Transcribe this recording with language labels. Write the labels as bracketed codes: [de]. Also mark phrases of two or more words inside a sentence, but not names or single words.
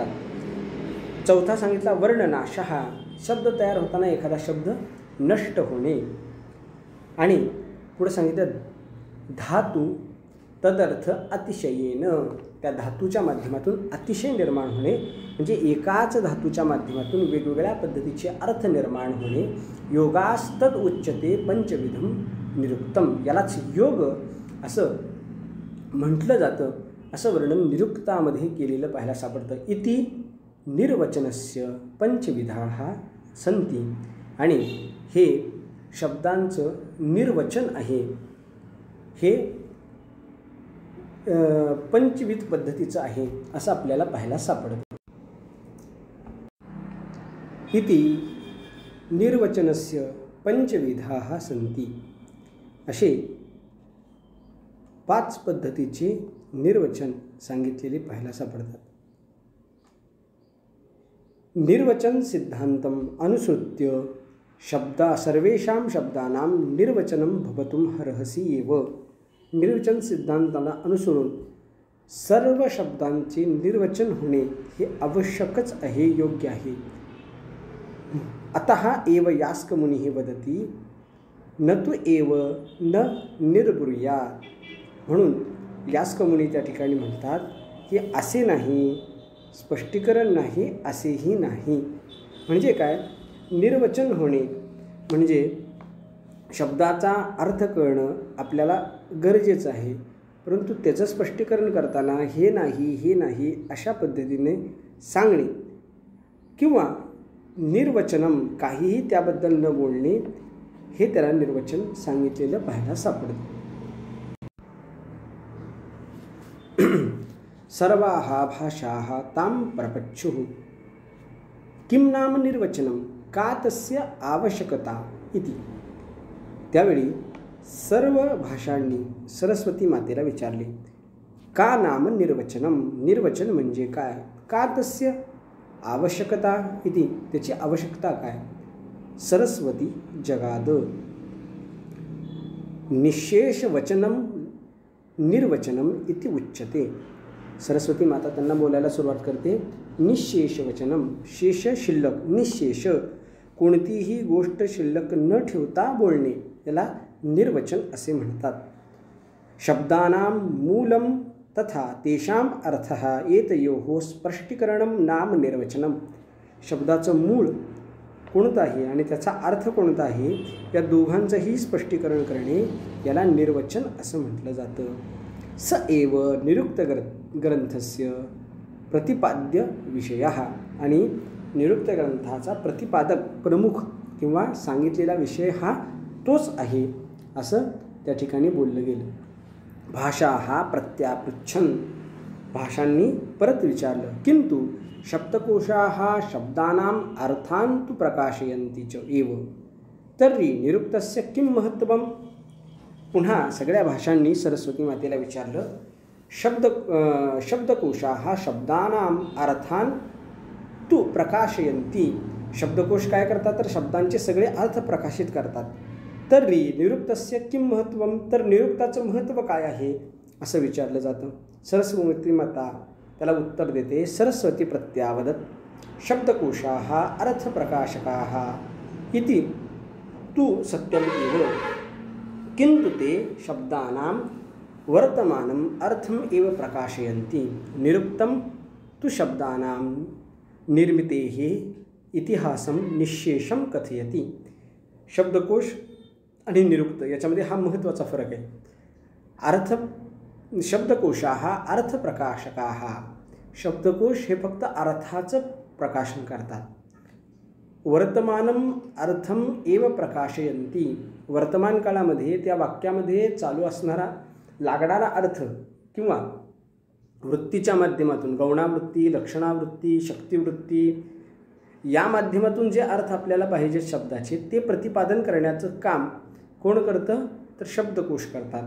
[mr] चौथा सांगितला वर्णनाश, शब्द तयार होताना एखादा शब्द नष्ट होणे. आणि पुढे सांगितलं [sa] धातू तदर्थ अतिशयेन, [mr] त्या धातूच्या माध्यमातून अतिशय निर्माण होणे म्हणजे एकाच धातूच्या माध्यमातून वेगवेगळ्या पद्धतीचे अर्थ निर्माण होणे. [sa] योगास्तद उच्यते पंचविधम निरुक्तम, [mr] यालाच योग असं म्हटलं जातं. असं वर्णन निरुक्तामध्ये केलेलं पाहायला सापडतं. [sa] इति निर्वचनस्य पंचविधाः सन्ति, [mr] आणि हे शब्दांचं निर्वचन आहे, हे पंचविध पद्धतीचं आहे असं आपल्याला पाहायला सापडतं. [sa] इति निर्वचनस्य पंचविधाः सन्ति, [mr] असे 5 पद्धतीचे निर्वचन सांगितलेले पाहायला सापडतात. [sa] निर्वचन सिद्धांतम अनुसृत्य सर्वेषां शब्दानां निर्वचनं भवितुं अर्हसि एव. [mr] निर्वचन सिद्धांताला अनुसरून सर्व शब्दांचे निर्वचन होणे हे आवश्यकच आहे, योग्य आहे. [sa] अतः एव यास्कमुनिः वदति न तु एव न निर्ब्रूयात्. [mr] म्हणून यास्कमुनी त्या ठिकाणी म्हणतात की असे नाही, स्पष्टीकरण नाही, असेही नाही. म्हणजे काय, निर्वचन होणे म्हणजे शब्दाचा अर्थ कळणं आपल्याला गरजेचं आहे, परंतु त्याचं स्पष्टीकरण करताना हे नाही, हे नाही अशा पद्धतीने सांगणे किंवा निर्वचनम काहीही त्याबद्दल न बोलणे, हे त्याला निर्वचन सांगितलेलं पाहायला सापडतं. [sa] सर्वाः भाषाः तां प्रपच्छुः किं नाम निर्वचनम का तस्य आवश्यकता इति. [mr] त्यावेळी सर्व भाषांनी सरस्वती मातेला विचारले, [sa] का नाम निर्वचनम, [mr] निर्वचन म्हणजे काय, [sa] का तस्य आवश्यकता इति, [mr] त्याची आवश्यकता काय. [sa] सरस्वती जगाद निशेष वचनम निर्वचनम इति उच्यते. [mr] सरस्वती माता त्यांना बोलायला सुरुवात करते. [sa] निशेष वचनम, [mr] शेष शिल्लक, निशेष कोणतीही गोष्ट शिल्लक न ठेवता बोलणे याला निर्वचन असे म्हणतात. [sa] शब्दानां मूलम तथा तेषां अर्थः एतयोः स्पष्टीकरणं नाम निर्वचनम. [mr] शब्दाचं मूळ कोणतं आहे आणि त्याचा अर्थ कोणता आहे या दोघांचंही स्पष्टीकरण करणे याला निर्वचन असं म्हटलं जातं. [sa] स एव निरुक्त ग्रंथस्य प्रतिपाद्य विषयः. [mr] आणि निरुक्त ग्रंथाचा प्रतिपादक प्रमुख किंवा सांगितलेला विषय हा तोच आहे असं त्या ठिकाणी बोललं गेलं. [sa] भाषा हा प्रत्यापृच्छन, [mr] भाषांनी परत विचारलं. [sa] किंतु शब्दकोशाः शब्दानां अर्थान् तु प्रकाशयन्ति च एव तर्हि निरुक्तस्य किं महत्त्वम्. [mr] पुन्हा सगळ्या भाषांनी सरस्वती मातेला विचारलं. [sa] शब्दकोशाः शब्दानां अर्थान् तु प्रकाशयन्ति. [mr] शब्दकोश काय करतात तर शब्दांचे सगळे अर्थ प्रकाशित करतात. [sa] तर्हि निरुक्तस्य किं महत्त्वम, [mr] तर निरुक्ताचं महत्त्व काय आहे असं विचारलं जातं. सरस्वती माता त्याला उत्तर देते. [sa] सरस्वती प्रत्यावदत् शब्दकोशाः अर्थप्रकाशकाः इति तु सत्यम् एव किन्तु ते शब्दानां वर्तमानम् अर्थम् एव प्रकाशयन्ति. निरुक्तं तु शब्दानां निर्मितेः इतिहासं निःशेषं कथयति. [mr] शब्दकोश आणि निरुक्त याच्यामध्ये हा महत्त्वाचा फरक आहे. [sa] शब्दकोशाः अर्थप्रकाशकाः. [mr] शब्दकोश हे फक्त अर्थाचं प्रकाशन करतात. [sa] वर्तमानम अर्थम एव प्रकाशयन्ति. [mr] वर्तमान काळामध्ये त्या वाक्यामध्ये चालू असणारा लागणारा अर्थ किंवा वृत्तीच्या माध्यमातून गौणावृत्ती, लक्षणावृत्ती, शक्तिवृत्ती या माध्यमातून जे अर्थ आपल्याला पाहिजे शब्दाचे ते प्रतिपादन करण्याचं काम कोण करतं तर शब्दकोश करतात.